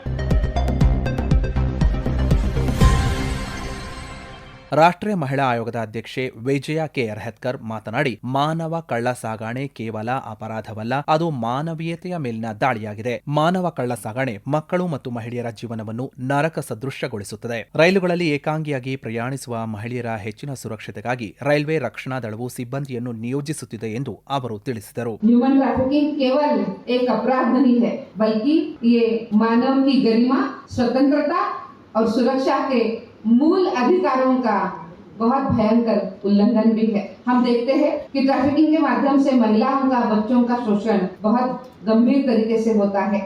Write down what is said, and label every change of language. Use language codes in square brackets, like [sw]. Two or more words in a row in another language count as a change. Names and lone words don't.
[kn] ರಾಷ್ಟ್ರೀಯ ಮಹಿಳಾ ಆಯೋಗದ ಅಧ್ಯಕ್ಷೆ ವಿಜಯ ಕೆ ರಹತ್ಕರ್ ಮಾತನಾಡಿ, ಮಾನವ ಕಳ್ಳ ಸಾಗಣೆ ಕೇವಲ ಅಪರಾಧವಲ್ಲ, ಅದು ಮಾನವೀಯತೆಯ ಮೇಲಿನ ದಾಳಿಯಾಗಿದೆ. ಮಾನವ ಕಳ್ಳ ಸಾಗಣೆ ಮಕ್ಕಳು ಮತ್ತು ಮಹಿಳೆಯರ ಜೀವನವನ್ನು ನರಕ ಸದೃಶ್ಯಗೊಳಿಸುತ್ತದೆ. ರೈಲುಗಳಲ್ಲಿ ಏಕಾಂಗಿಯಾಗಿ ಪ್ರಯಾಣಿಸುವ ಮಹಿಳೆಯರ ಹೆಚ್ಚಿನ ಸುರಕ್ಷತೆಗಾಗಿ ರೈಲ್ವೆ ರಕ್ಷಣಾ ದಳವು ಸಿಬ್ಬಂದಿಯನ್ನು ನಿಯೋಜಿಸುತ್ತಿದೆ ಎಂದು ಅವರು ತಿಳಿಸಿದರು. [en] human trafficking [hi] केवल एक अपराध नहीं है, बल्कि ये मानव की गरिमा, स्वतंत्रता और सुरक्षा के मूल अधिकारों का बहुत भयंकर उल्लंघन भी है. हम देखते हैं कि ट्रैफिकिंग के माध्यम से महिलाओं का, बच्चों का शोषण बहुत गंभीर तरीके से होता है.